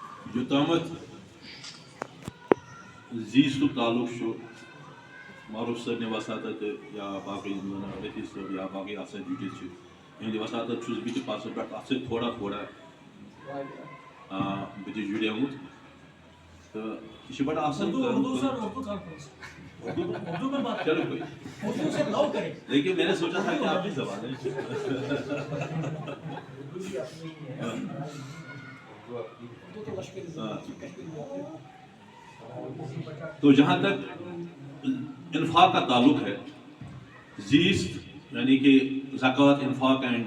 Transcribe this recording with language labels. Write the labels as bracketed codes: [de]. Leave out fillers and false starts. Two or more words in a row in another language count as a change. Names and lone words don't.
[ks] یوتامت زیستُک تعلق چھُ معروف صٲبنہِ وساتت یا باقٕے رفیٖق صٲب یا باقٕے اَتھ سۭتۍ جُڑِتھ چھِ یِہٕنٛدِ وساتت چھُس بہٕ تہِ پَتہٕ پٮ۪ٹھ اَتھ سۭتۍ تھوڑا بہٕ تہِ جُڑیومُت تہٕ یہِ چھِ بَڑٕ اَصٕل [ur] چلو کوئی لیکن میں نے سوچا تھا کہ آپ کی زبان ہے تو جہاں تک انفاق کا تعلق ہے زیست یعنی کہ زکوٰۃ انفاق اینڈ